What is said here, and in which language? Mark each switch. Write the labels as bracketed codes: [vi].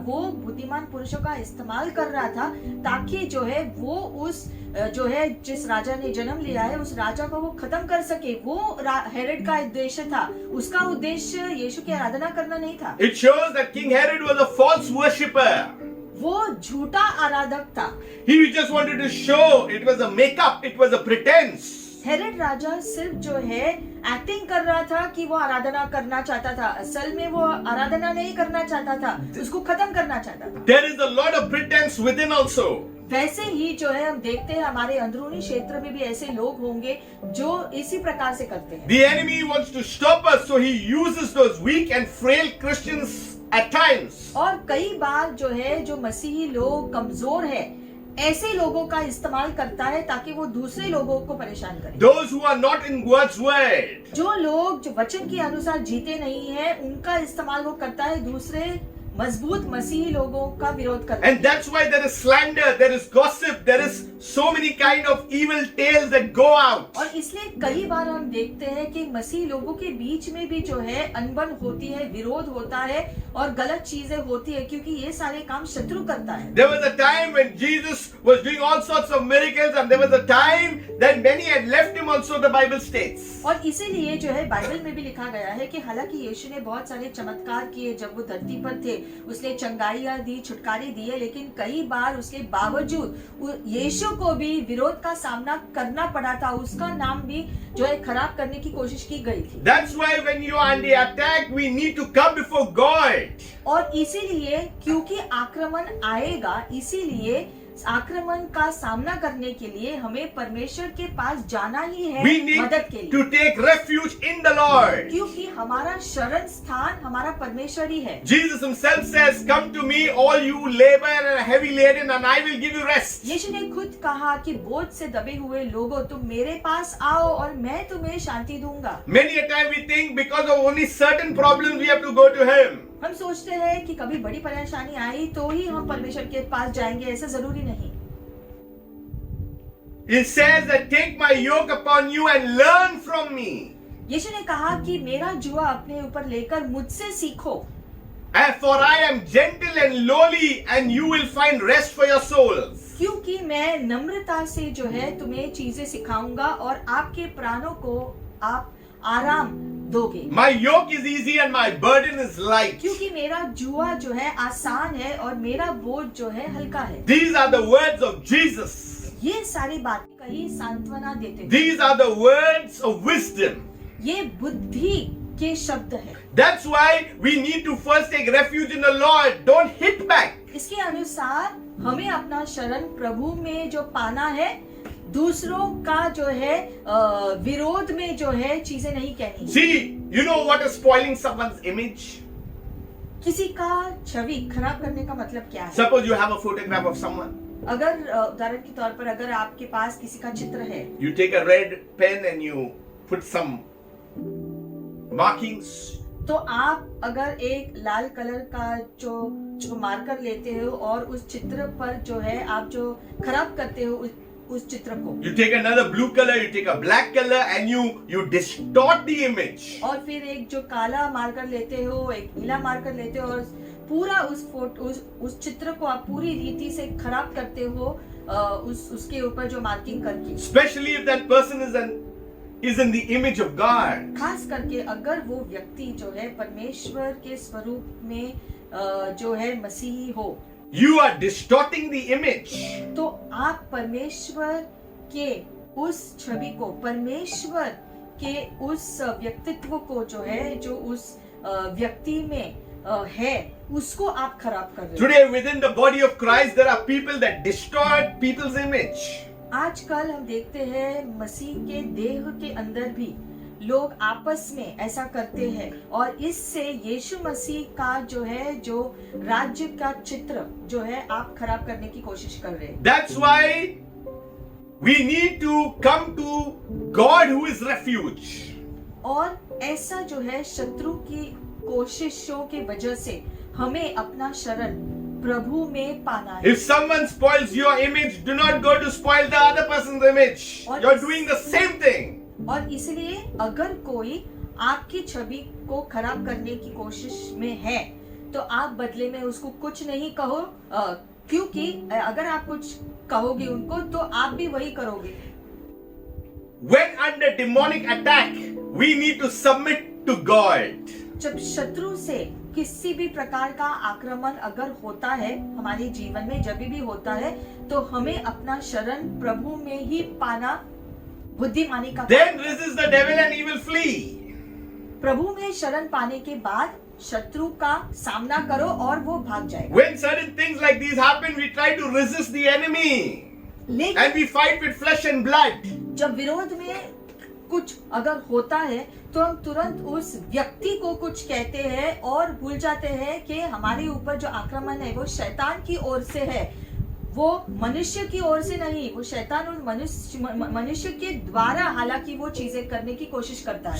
[hi] वो बुद्धिमान पुरुषों का इस्तेमाल कर रहा था ताकि जो है वो उस जो है जिस राजा ने जन्म लिया है उस राजा को वो खत्म कर सके। वो हेरोद का उद्देश्य था, उसका उद्देश्य यीशु की आराधना करना नहीं था। [en] It shows that King Herod was a false worshipper. [hi] वो झूठा आराधक था। [en] He just wanted to show it was a make-up, it was a pretense. [hi] Herod राजा सिर्फ जो है एक्टिंग कर रहा था कि वो आराधना करना चाहता था, असल में वो आराधना नहीं करना चाहता था, उसको खत्म करना चाहता था। [en] There is a lot of pretense within also. [hi] वैसे ही जो है हम देखते हैं हमारे अंदरूनी क्षेत्र में भी ऐसे लोग होंगे जो इसी प्रकार से करते हैं। [en] The enemy wants to stop us, so he uses those weak and frail Christians at times. [hi] और कई बार जो है जो मसीही लोग कमजोर है ऐसे लोगों का इस्तेमाल करता है ताकि वो दूसरे लोगों को परेशान करे। [en] Those who are not in God's word. [hi] जो लोग जो वचन के अनुसार जीते नहीं है उनका इस्तेमाल वो करता है दूसरे मजबूत मसीही लोगों का विरोध करता है। [en] And that's why there is slander, there is gossip, there is so many kind of evil tales that go out. [hi] और इसलिए कई बार हम देखते हैं कि मसीह लोगों के बीच में भी जो है अनबन होती है, विरोध होता है और गलत चीजें होती है क्योंकि ये सारे काम शत्रु करता है। [en] There was a time when Jesus was doing all sorts of miracles, and there was a time that many had left him also, the Bible states. [hi] और इसीलिए जो है बाइबल में भी लिखा गया है कि हालांकि यीशु ने बहुत सारे चमत्कार किए जब वो धरती पर थे, उसने चंगाइयां दी, छुटकारे दिए, लेकिन कई बार उसके बावजूद यीशु को भी विरोध का सामना करना पड़ा था, उसका नाम भी जो है खराब करने की कोशिश की गई थी। [en] That's why when you are under attack, we need to come before God. [hi] और इसीलिए क्योंकि आक्रमण आएगा, इसीलिए आक्रमण का सामना करने के लिए हमें परमेश्वर के पास जाना ही है [en] We need [hi] मदद के लिए, [en] to take refuge in the Lord. [hi] क्योंकि हमारा शरण स्थान हमारा परमेश्वर ही है। [en] Jesus himself says, "Come to me, all you labor and heavy laden, and I will give you rest." [hi] यीशु ने खुद कहा कि बोझ से दबे हुए लोगों तुम मेरे पास आओ और मैं तुम्हें शांति दूंगा। [en] Many a time we think because of only certain problems we have to go to Him. [hi] हम सोचते हैं कि कभी बड़ी परेशानी आई तो ही हम परमेश्वर के पास जाएंगे, ऐसा जरूरी नहीं। [en] He says that take my yoke upon you and learn from me. [hi] यीशु ने कहा कि मेरा जुआ अपने ऊपर लेकर मुझसे सीखो, [en] And for I am gentle and lowly, and you will find rest for your souls. [hi] क्योंकि मैं नम्रता से जो है तुम्हें चीजें सिखाऊंगा और आपके प्राणों को आप आराम दोगे। [en] My yoke is easy and my burden is light. [hi] क्योंकि मेरा जुआ जो है आसान है और मेरा बोझ जो है हल्का है। [en] These are the words of Jesus. [hi] ये सारी बातें कहीं सांत्वना देते हैं। [en] These are the words of wisdom. [hi] ये बुद्धि के शब्द है। [en] That's why we need to first take refuge in the Lord. Don't hit back. [hi] इसके अनुसार हमें अपना शरण प्रभु में जो पाना है, दूसरों का जो है विरोध में जो है चीजें नहीं कहनी। [en] See, you know what is spoiling someone's image? [hi] किसी का छवि खराब करने का मतलब क्या है? [en] Suppose you have a photograph of someone. [hi] अगर उदाहरण के तौर पर अगर आपके पास किसी का चित्र है, [en] You take a red pen and you put some markings. [hi] तो आप अगर एक लाल कलर का जो मार्कर लेते हो और उस चित्र पर जो है आप जो खराब करते हो उस चित्र को। [en] You take another blue color, you take a black color, and you distort the image. [hi] और फिर एक जो काला मार्कर लेते हो, एक नीला मार्कर लेते हो और पूरा उस चित्र को आप पूरी रीति से खराब करते हो, उसके ऊपर जो मार्किंग करके। [en] Especially if that person is in the image of God. [hi] खास करके अगर वो व्यक्ति जो है परमेश्वर के स्वरूप में जो है मसीही हो, [en] You are distorting the image. [hi] तो आप परमेश्वर के उस छवि को, परमेश्वर के उस व्यक्तित्व को जो है, जो उस व्यक्ति में है, उसको आप खराब कर रहे हो। [en] Today within the body of Christ there are people that distort people's image. [hi] आजकल हम देखते हैं मसीह के देह के अंदर भी लोग आपस में ऐसा करते हैं और इससे यीशु मसीह का जो है, जो राज्य का चित्र जो है, आप खराब करने की कोशिश कर रहे हैं। [en] That's why we need to come to God who is refuge. [hi] और ऐसा जो है शत्रु की कोशिशों की वजह से हमें अपना शरण प्रभु में पाना है। [en] If someone spoils your image, do not go to spoil the other person's image. You're doing the same thing. [hi] और इसलिए अगर कोई आपकी छवि को खराब करने की कोशिश में है तो आप बदले में उसको कुछ नहीं कहो, क्योंकि अगर आप कुछ कहोगे उनको तो आप भी वही करोगे। [en] When under demonic attack, we need to submit to God. [hi] जब शत्रु से किसी भी प्रकार का आक्रमण अगर होता है हमारे जीवन में, जब भी होता है, तो हमें अपना शरण प्रभु में ही पाना बुद्धिमानी का। [en] Then resist the devil and he will flee. [hi] प्रभु में शरण पाने के बाद शत्रु का सामना करो और वो भाग जाएगा। [en] When certain things like these happen, we try to resist the enemy. [hi] लेकिन [en] And we fight with flesh and blood. [hi] जब विरोध में कुछ अगर होता है तो हम तुरंत उस व्यक्ति को कुछ कहते हैं और भूल जाते हैं कि हमारे ऊपर जो आक्रमण है वो शैतान की ओर से है, वो मनुष्य की ओर से नहीं, वो शैतान और मनुष्य के द्वारा हालांकि वो चीजें करने की कोशिश करता है।